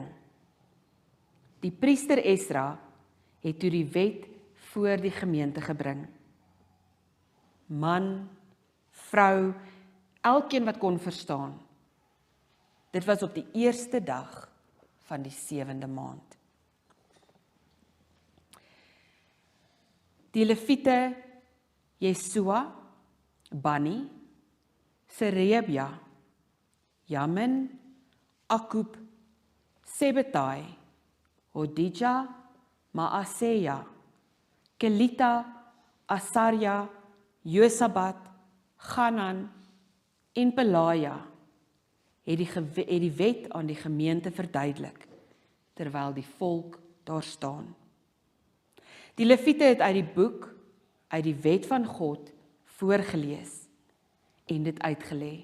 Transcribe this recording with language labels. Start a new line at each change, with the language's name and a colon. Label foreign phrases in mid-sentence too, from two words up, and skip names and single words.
Afrikaans: Die priester Esra het toe die wet voor die gemeente gebring. Man, vrou, elkeen wat kon verstaan. Dit was op die eerste dag van die 7de maand. Die Lewiete, Jesua, Bani, Serebia, Jamin, Akub, Sebetai, Hodija, Maaseja, Kelita, Asarja, Josabat, Ganan en Pelaja het die wet aan die gemeente verduidelik, terwyl die volk daar staan. Die Lewiete het uit die boek, uit die wet van God, voorgelees en dit uitgelê.